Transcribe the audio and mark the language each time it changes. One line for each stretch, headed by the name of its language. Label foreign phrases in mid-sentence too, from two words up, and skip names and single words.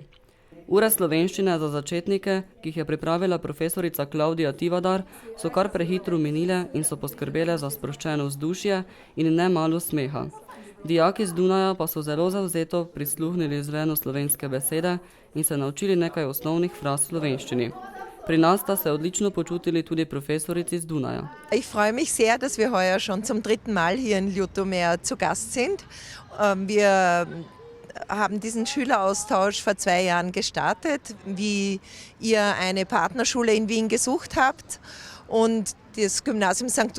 Slovenian: Ure slovenščine za začetnike, ki jih je pripravila profesorica Klavdija Tivadar, so kar prehitro minile in so poskrbele za sproščeno vzdušje in ne malo smeha. Dijaki z Dunaja pa so zelo zavzeto prisluhnili zvenu slovenske besede in se naučili nekaj osnovnih fraz v slovenščini. Pri nas sta se odlično počutili tudi profesorici z Dunaja.
German: Ich freue mich sehr, dass wir heuer schon zum 3. Mal hier in Ljutomer zu Gast sind. Wir haben diesen Schüleraustausch vor 2 Jahren gestartet, wie ihr eine Partnerschule in Wien gesucht habt. Und das Gymnasium St.